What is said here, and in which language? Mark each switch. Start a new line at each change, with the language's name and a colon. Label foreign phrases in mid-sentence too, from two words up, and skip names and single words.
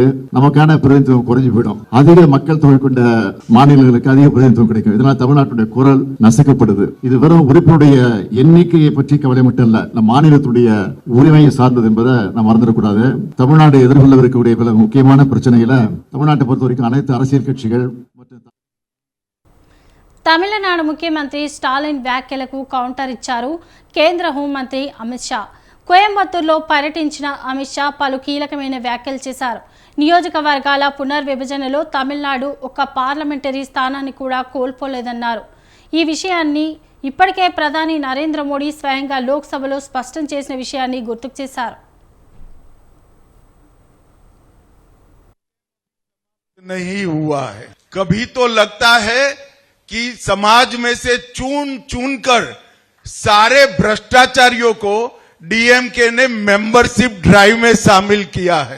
Tamil: நமக்கான பிரதிநிதித்துவம் குறைஞ்சு போயிடும். அதிக மக்கள் தொகை கொண்ட மாநிலங்களுக்கு அதிக பிரதிநிதித்துவம் கிடைக்கும். இதனால் தமிழ்நாட்டுடைய குரல் நசுக்கப்படுது. இது வெறும் உறுப்பினுடைய எண்ணிக்கையை பற்றி கவலை மட்டும் இல்ல, நம் மாநிலத்துடைய உரிமையை சார்ந்தது என்பதை நாம் மறந்துடக்கூடாது. தமிழ்நாடு எதிர்கொள்ளவிருக்கக்கூடிய பல முக்கியமான பிரச்சனைகளை தமிழ்நாட்டை பொறுத்த வரைக்கும் அனைத்து அரசியல் கட்சிகள் மற்றும்
Telugu: తమిళనాడు ముఖ్యమంత్రి స్టాలిన్ వ్యాఖ్యలకు కౌంటర్ ఇచ్చారు కేంద్ర హోంమంత్రి అమిత్ షా. కోయంబత్తూరులో పర్యటించిన అమిత్ షా పలు కీలకమైన వ్యాఖ్యలు చేశారు. నియోజకవర్గాల పునర్విభజనలో తమిళనాడు ఒక పార్లమెంటరీ స్థానాన్ని కూడా కోల్పోలేదన్నారు. ఈ విషయాన్ని ఇప్పటికే ప్రధాని నరేంద్ర మోడీ స్వయంగా లోక్సభలో స్పష్టం చేసిన విషయాన్ని గుర్తుకు చేశారు.
Hindi: नहीं हुआ है, कभी तो लगता है कि समाज में से चुन चुन कर सारे भ्रष्टाचारियों को डीएमके ने
English: membership drive
Hindi: में शामिल किया है।